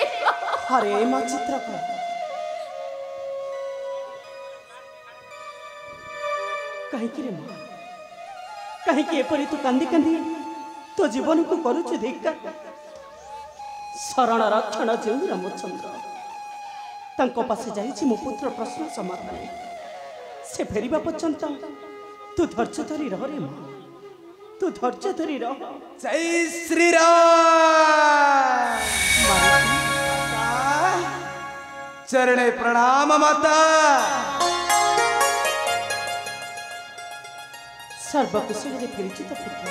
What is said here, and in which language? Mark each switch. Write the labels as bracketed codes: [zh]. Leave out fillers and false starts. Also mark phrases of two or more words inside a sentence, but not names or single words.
[or] ଅରେ ମାଆ ଚିତ୍ରକଳା କାହିଁ ରେ ମାଆ କାହିଁକି ଏପରି ତୁ କାନ୍ଦି କାନ୍ଦି ତୋ ଜୀବନକୁ କରୁଛୁ ଧିକ୍କା ଶରଣ ରକ୍ଷଣ ଯେ ରାମଚନ୍ଦ୍ର ତାଙ୍କ ପାଖେ ଯାଇଛି ମୋ ପୁତ୍ର ପ୍ରଶ୍ନ ସମାଧାନ ସେ ଫେରିବା ପର୍ଯ୍ୟନ୍ତ ତୁ ଧୈର୍ଯ୍ୟ ଧରି ରହ ରେ ମାଆ ତୁ ଧୈର୍ଯ୍ୟ ଧରି ରହ ଜୟ ଶ୍ରୀ ରାମ ଚରଣେ ପ୍ରଣାମ ମାତା ସର୍ବକୁଶଳେ ଫେରିଛି ତୋ ପୁତ୍ର